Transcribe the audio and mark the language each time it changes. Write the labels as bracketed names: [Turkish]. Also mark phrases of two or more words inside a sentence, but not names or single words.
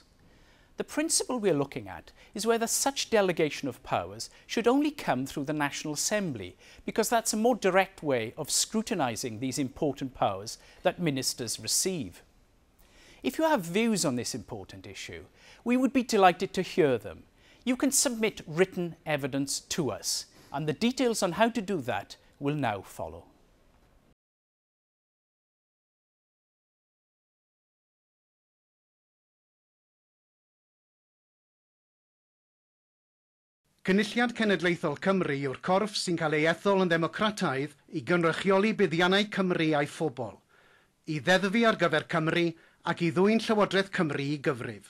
[English] The principle we're looking at is whether such delegation of powers should only come through the National Assembly, because that's a more direct way of scrutinising these important powers that ministers receive. If you have views on this important issue, we would be delighted to hear them. You can submit written evidence to us, and the details on how to do that will now follow. [Welsh] Gynulliad Cenedlaethol Cymru yw'r corff sy'n cael ei ethol yn ddemocrataidd i gynrychioli buddiannau Cymru a'i phobl, i ddeddfu ar gyfer Cymru ac i ddwyn Llywodraeth Cymru i gyfrif.